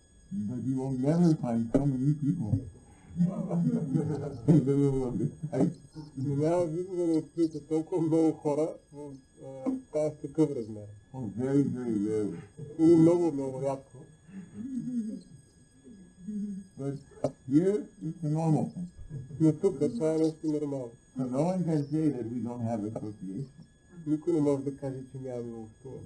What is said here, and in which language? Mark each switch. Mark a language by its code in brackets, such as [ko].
[en] but you will never find so many people in the middle of this site. [bg] Няма никога да откриете толкова много хора в тази такъв размер. [en] Oh, very, very rarely. [bg] Или много, много рядко. [en] But here, it's a normal thing. [bg] Но тук това е нещо нормално. [en] So no one can say that we don't have association. [bg] Никой не може да каже, че нямаме общуване.